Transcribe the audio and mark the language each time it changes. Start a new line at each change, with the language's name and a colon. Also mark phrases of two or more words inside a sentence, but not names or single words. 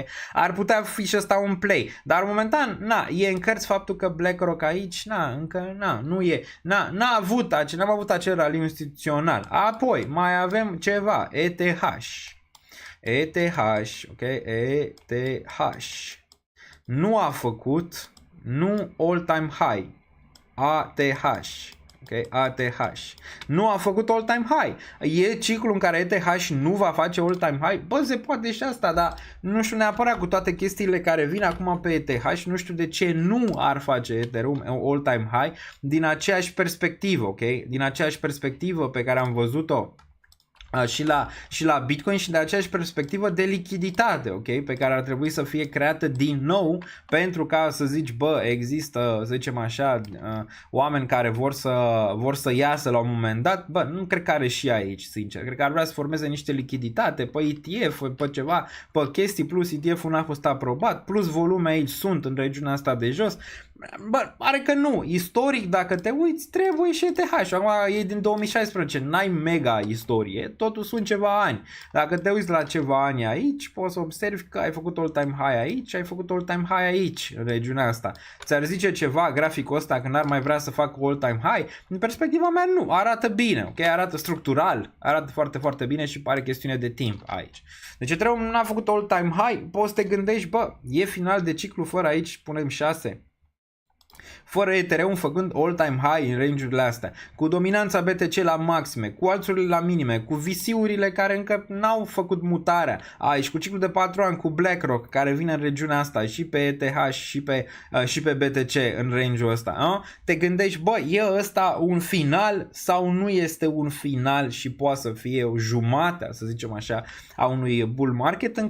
Romanian: Ar putea fi și ăsta un play, dar momentan, e în cărți faptul că BlackRock aici, nu e, n-am avut acel raliu instituțional. Apoi, mai avem ceva, ETH, ok? ETH nu a făcut,
English: all-time high, ATH.
Romanian: Okay, ATH nu a făcut
English: all-time high.
Romanian: E ciclul în care ETH nu va face
English: all-time high?
Romanian: Bă, se poate și asta, dar nu știu neapărat cu toate chestiile care vin acum pe ETH, nu știu de ce nu ar face Ethereum
English: all-time high
Romanian: din aceeași perspectivă, ok? Din aceeași perspectivă pe care am văzut-o și la Bitcoin și de aceeași perspectivă de lichiditate, ok? Pe care ar trebui să fie creată din nou pentru ca să zici, bă, există, să zicem așa, oameni care vor să iasă la un moment dat. Bă, nu cred că are și aici, sincer. Cred că ar vrea să formeze niște lichiditate pe ETF, pe ceva, pe chestii, plus ETF-ul n-a fost aprobat, plus volume aici sunt în regiunea asta de jos. Bă, pare că nu. Istoric, dacă te uiți, trebuie și ETH. Acum e din 2016, n-ai mega istorie, totul sunt ceva ani. Dacă te uiți la ceva ani aici, poți să observi că ai făcut
English: all-time high
Romanian: aici, ai făcut
English: all-time high
Romanian: aici, în regiunea asta. Ți-ar zice ceva graficul ăsta că n-ar mai vrea să facă
English: all-time high?
Romanian: Din perspectiva mea, nu. Arată bine, ok? Arată structural, arată foarte, foarte bine și pare chestiune de timp aici. Deci Ethereum n-a făcut
English: all-time high,
Romanian: poți să te gândești, bă, e final de ciclu fără aici, punem 6. fără Ethereum făcând
English: all-time high
Romanian: în range-urile astea, cu dominanța BTC la maxime, cu alțurile la minime, cu VC-urile care încă n-au făcut mutarea, și cu ciclul de 4 ani, cu BlackRock care vine în regiunea asta și pe ETH și pe BTC în range-ul ăsta, te gândești, bă, e ăsta un final sau nu este un final și poate să fie o jumătate, să zicem așa, a unui
English: bull market
Romanian: în